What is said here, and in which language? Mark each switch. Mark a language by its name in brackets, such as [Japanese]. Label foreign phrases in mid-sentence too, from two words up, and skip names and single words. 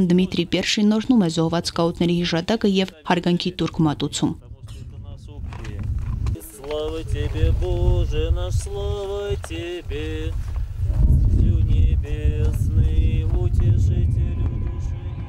[Armenian] Դմիտրի Պերշին նորնում է զոհված սկաուտների հիշատակը եւ հարգանքի տուրք մատուցում։ [Russian] Слава тебе, Боже наш, слава тебе, Отцу небесный, утешителю души.